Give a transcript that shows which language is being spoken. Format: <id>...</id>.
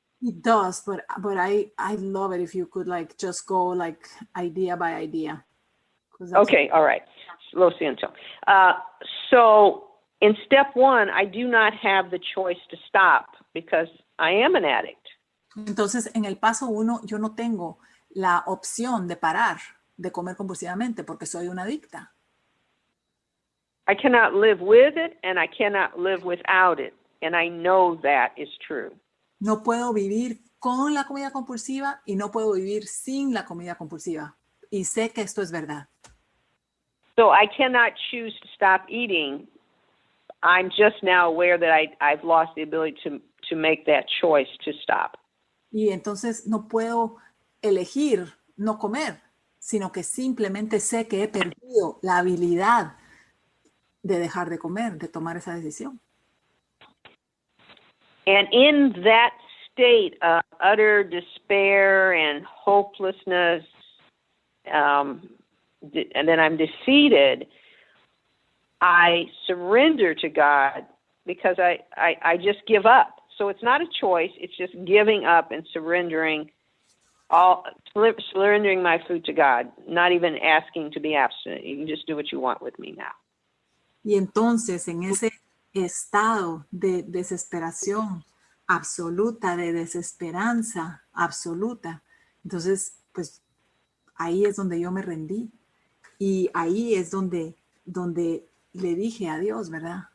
<en>It does, but I love it if you could just go idea by idea. Okay, all right.</en> <es>Lo siento.</es> <en>So in step 1, I do not have the choice to stop because I am an addict.</en> <es>Entonces, en el paso 1, yo no tengo la opción de parar de comer compulsivamente porque soy una adicta.</es> <en>I cannot live with it and I cannot live without it. And I know that is true.</en> <es>No puedo vivir con la comida compulsiva y no puedo vivir sin la comida compulsiva. Y sé que esto es verdad.</es> <en>So I cannot choose to stop eating. I'm just now aware that I've lost the ability to make that choice to stop.</en> <es>Y entonces no puedo elegir no comer, sino que simplemente sé que he perdido la habilidad de dejar de comer, de tomar esa decisión.</es> <en>And in that state of utter despair and hopelessness, and then I'm defeated, I surrender to God because I just give up. So it's not a choice. It's just giving up and surrendering my food to God, not even asking to be abstinent. You can just do what you want with me now.</en> <es>Y entonces en ese estado de desesperación absoluta, de desesperanza absoluta, entonces pues ahí es donde yo me rendí y ahí es donde le dije a Dios, ¿verdad?</es>